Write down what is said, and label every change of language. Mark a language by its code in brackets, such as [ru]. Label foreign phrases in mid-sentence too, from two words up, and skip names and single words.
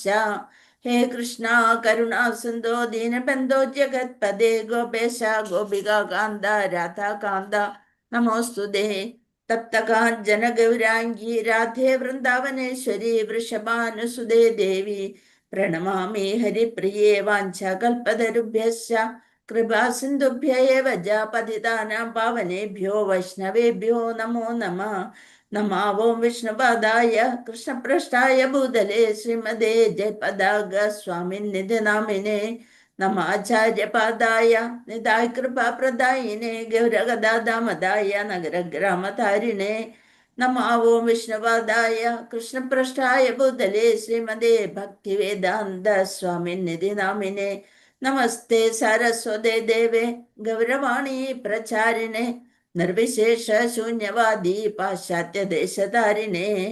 [sa] ഹേ കൃഷ്ണ കരുണാ സിന്ധോ ദീനബന്ധോ ജഗത്പദേ ഗോപേശ ഗോപികാന്ത രാധാകാന്ത നമോസ്തുതേ. തപ്തകാഞ്ചന ഗൗരാംഗീ രാധേ വൃന്ദാവനേശ്വരി വൃഷഭാനുസുതേ ദേവി പ്രണമാമി ഹരിപ്രിയേ. വാഞ്ചാകൽപതരുഭ്യശ്ച കൃപാ സിന്ധുഭ്യ ഏവ ച പതിതാനാം പാവനേഭ്യോ വൈഷ്ണവേഭ്യോ നമോ നമഃ. നമാവോം വിഷ്ണുപാദായ കൃഷ്ണപ്രഷ്ടായ ഭൂതലേ ശ്രീമതേ ജയപതാക സ്വാമിനിധി നാമിനെ നമാചാര്യപാദായ നിതായ കൃപാപ്രദായിനെ ഗൗരഗദാദാമദായ നഗരഗ്രാമധാരിണേ. നമാവോം വിഷ്ണുപാദായ കൃഷ്ണപ്രഷ്ടായ ഭൂതലേ ശ്രീമതേ ഭക്തിവേദാന്ത സ്വാമിനിധി നാമിനെ നമസ്തേ സരസ്വതേ ദേവേ ഗൗരവാണി പ്രചാരിണേ നിർവിശേഷ ശൂന്യവാദി പാശ്ചാത്യ ദേശധാരിണേ.